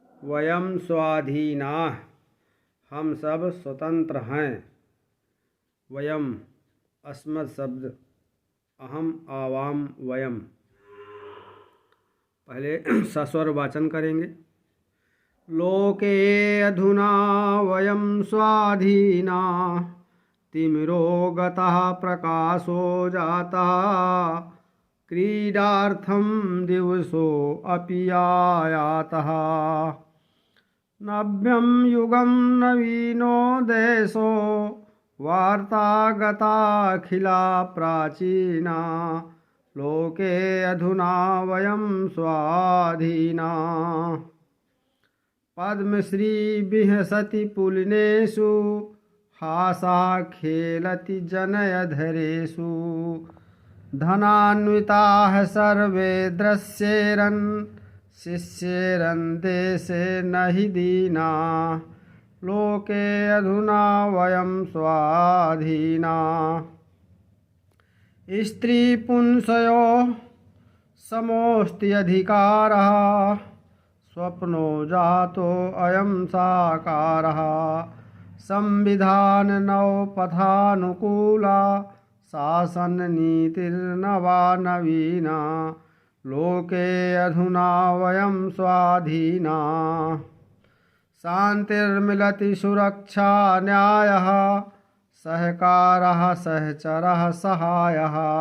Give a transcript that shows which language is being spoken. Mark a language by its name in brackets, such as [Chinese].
[Sanskrit] वयं स्वाधीनाः, [Hindi] हम सब स्वतंत्र हैं। [Sanskrit] वयम अस्मत् शब्द, अहम आवाम वयम। [Hindi] पहले सस्वर वाचन करेंगे। [Sanskrit] लोके अधुना वयं स्वाधीना, तिमिरो गतः प्रकाशो जातः, क्रीडार्थं दिवसो अपि आयातः। नव्यं युगं नवीनो देशो, वार्ता गताखिला प्राचीना, लोके अधुना वयं स्वाधीना। पद्मश्री विहसति पुलिनेषु, हासा खेलति जनयधरेषु। धनान्विताः सर्वे दृश्येरन्, शिष्येरन् देशे न हि दीना, लोके अधुना वयं स्वाधीना। स्त्रीपुंसयोः समोऽस्ति अधिकारः, स्वप्नो जातो अयं साकारः। संविधान नवपथानुकूला, शासन नीतिर्नवा नवीना, लोके अधुना वयं स्वाधीना। शान्तिर्मिलति सुरक्षा न्यायः, सहकारः सहचरः सहायः।